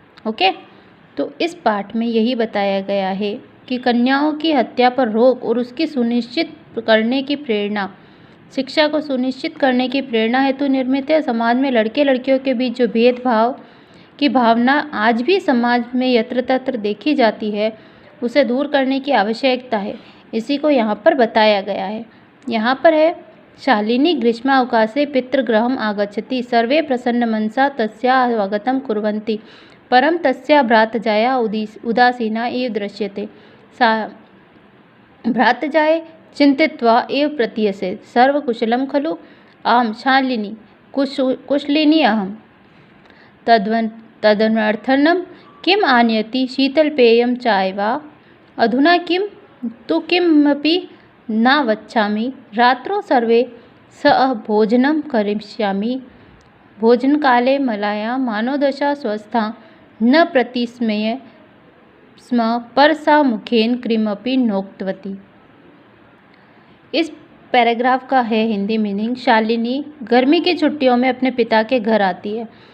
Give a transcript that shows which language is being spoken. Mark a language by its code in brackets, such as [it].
[hi] Okay, तो इस पाठ में यही बताया गया है कि कन्याओं की हत्या पर रोक और उसकी सुनिश्चित करने की प्रेरणा, शिक्षा को सुनिश्चित करने की प्रेरणा हेतु निर्मित है। समाज में लड़के लड़कियों के बीच जो भेदभाव की भावना आज भी समाज में यत्र तत्र देखी जाती है, उसे दूर करने की आवश्यकता है। इसी को यहाँ पर बताया गया है। यहाँ पर है, [sa] शालिनी ग्रीष्मावकाशे पितृगृहम् आगच्छति, सर्वे प्रसन्न मनसा तस्याः स्वागतं कुर्वन्ति, परं तस्याः भ्रातृजाया उदासीना इव दृश्यते। सा भ्रातृजाये चिंतित्वा एव प्रतीयसे, सर्वकुशलं खलु? आं शालिनी कुशलिनी अहं। तदनर्थनं किम् आनयति? शीतलपेयं चाय वा? अधुना किं तु किमपि न वच्चामि। रात्रौ सर्वे सह भोजनं करिष्यामि। भोजनकाले मलाया मानोदशा स्वस्था न प्रतिस्मय स्म, पर सा मुखेन किमपि नोक्तवती। [hi] इस पैराग्राफ का है हिंदी मीनिंग, शालिनी गर्मी की छुट्टियों में अपने पिता के घर आती है।